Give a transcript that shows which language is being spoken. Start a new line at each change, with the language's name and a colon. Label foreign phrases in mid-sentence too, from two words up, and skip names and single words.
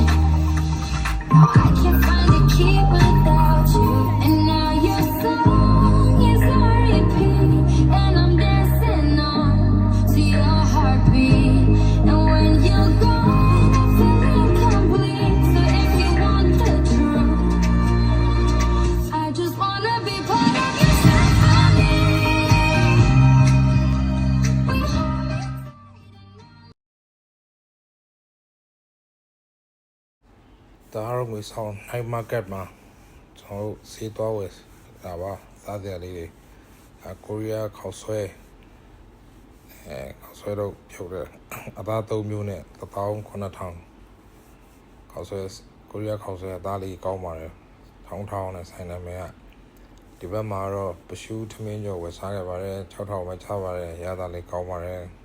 English: Now I can't find a key without you, and now your song is on repeat, and I'm dancing on to your heartbeat. And when you're gone, I feel incomplete. So if you want the truth, I just wanna be part of your symphony.
Burmese: ဒါတော့ငွေဆောင်
English: night market
Burmese: မှာကျွန်တော်တို့ဈေးသွားဝယ်ဒါပါစားစရာလေးတွေ ကိုရီးယားခေါက်ဆွဲခေါက်ဆွဲတော့ဖြုတ်တဲ့အသား၃မျိုးနဲ့19000ခေါက်ဆွဲကိုရီးယားခေါက်ဆွဲအသားလေးကောင်းပါတယ်ထောင်းနဲ့ဆိုင်နာမည်ကဒီဘက်မှာတော့ပရှူးထမင်းကျော်ဝယ်စားခဲ့ပါတယ်6000ပဲချပါတယ်ရတာလေးကောင်းပါတယ်